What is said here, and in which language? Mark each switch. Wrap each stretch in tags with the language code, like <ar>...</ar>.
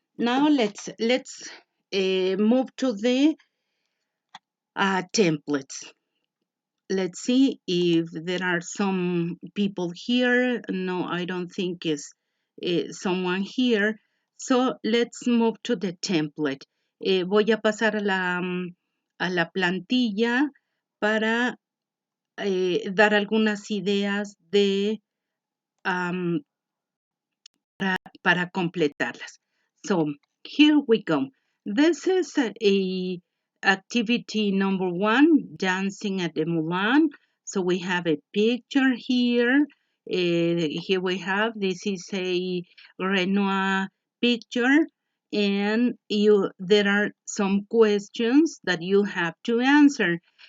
<en>Now let's move to the templates. Let's see if there are some people here. No, I don't think is someone here. So let's move to the template.</en> <es>Voy a pasar a la plantilla para dar algunas ideas um, para completarlas.</es> <en>So here we go. This is a activity number 1, dancing at the Mulan. So we have a picture here. Here we have, this is a Renoir picture, and there are some questions that you have to answer.</en>